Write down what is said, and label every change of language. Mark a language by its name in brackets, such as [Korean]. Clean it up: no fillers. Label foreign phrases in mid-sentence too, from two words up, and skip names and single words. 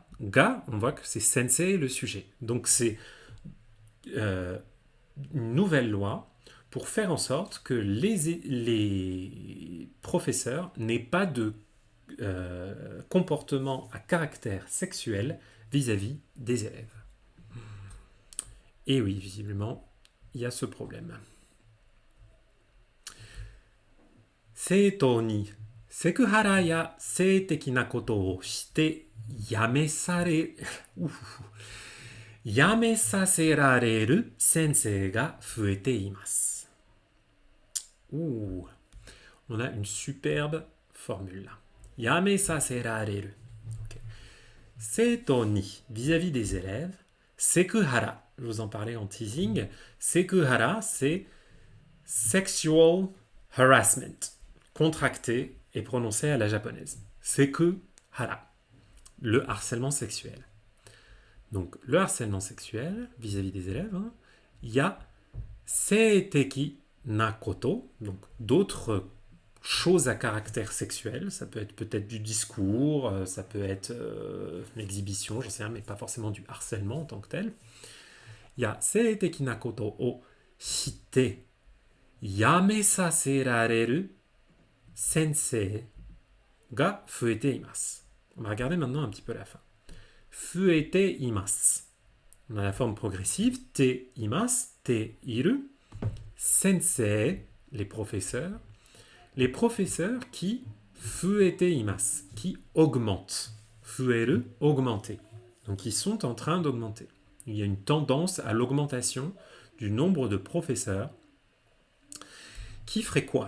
[French] Ga, on voit que c'est sensei le sujet. Donc, c'est une nouvelle loi pour faire en sorte que les professeurs n'aient pas de comportement à caractère sexuel vis-à-vis des élèves. Et oui, visiblement, il y a ce problème. [Japanese] 生徒にセクハラや性的なことをして辞めさせられる先生が増えています. [French] On a une superbe formule là. [Japanese] Yamesaserareru. Okay. 生徒に, [French] vis-à-vis des élèves, sekuhara, je vous en parlais en teasing, sekuhara, c'est [English] sexual harassment, [French] contracté et prononcé à la japonaise. Sekuhara, le harcèlement sexuel. Donc, le harcèlement sexuel vis-à-vis des élèves, il y a [Japanese] 性的なこと, [French] donc d'autres choses à caractère sexuel. Ça peut être peut-être du discours, ça peut être l'exhibition, je sais rien, mais pas forcément du harcèlement en tant que tel. Il y a [Japanese] 性的なことをして辞めさせられる先生が増えています. [French] On va regarder maintenant un petit peu la fin. [Japanese] 増えています. [French] On a la forme progressive, [Japanese] ています、ている. [French] Sensei, les professeurs. Les professeurs qui [Japanese] 増えています, [French] qui augmentent. Fueru, augmenter. Donc ils sont en train d'augmenter. Il y a une tendance à l'augmentation du nombre de professeurs qui ferait quoi?